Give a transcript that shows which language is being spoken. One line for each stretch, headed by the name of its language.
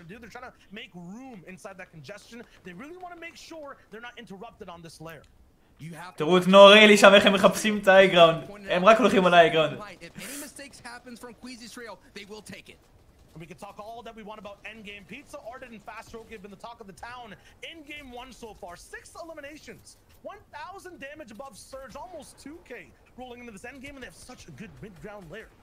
English: They're trying to make room inside that congestion. They really want to make sure they're not interrupted on this layer.
Hebrew: תראו את נורי שם איך הם מחפשים את האייגראונד. הם רק הולכים על האייגראונד.
English: We can talk all that we want about endgame. Pizza, Arden, and Fast Roki have been the talk of the town in game 1 so far. 6 eliminations, 1,000 damage above Surge, almost 2k rolling into this endgame, and they have such a good mid-ground layer.